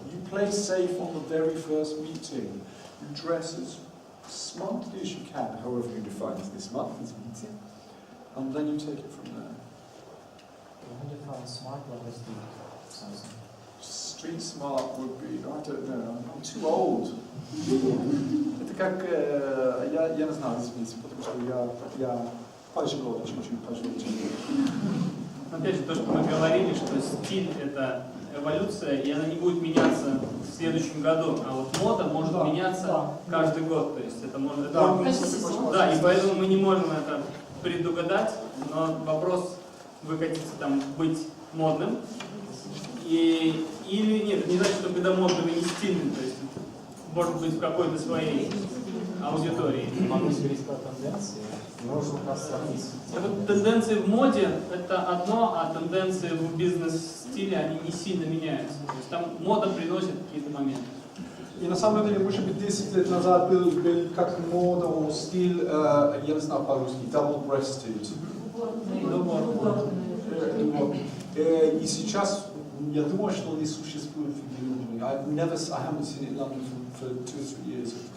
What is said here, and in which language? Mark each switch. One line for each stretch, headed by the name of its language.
English: You play safe on the very first meeting. You dress as smartly as you can, however you define this smart, this meeting, and then you take it from there. Smart something. Street smart would be, I don't know, I'm too old.
Russian: Это как, я не знаю, извините, потому что я пожилой чуть-чуть. Опять же, то, что мы говорили, что стиль – это эволюция, и она не будет меняться в следующем году, а вот мода может меняться каждый год, то есть это может… Да, и поэтому мы не можем это предугадать, но вопрос выкатится там быть модным, или нет, это не значит, что когда модно, вы не стильный, то есть может быть в какой-то своей аудитории. Могу говорить про тенденции, нужно сравнить. Вот тенденции в моде – это одно, а тенденции в бизнес-стиле, они не сильно меняются. То есть там мода приносит какие-то моменты. И на самом деле, может быть, 10 лет назад был как мода, он стиль, я не знаю по-русски, double-breasted. И сейчас, я думаю, что не существует фигуры.
English: I haven't seen it in London for 2 or 3 years.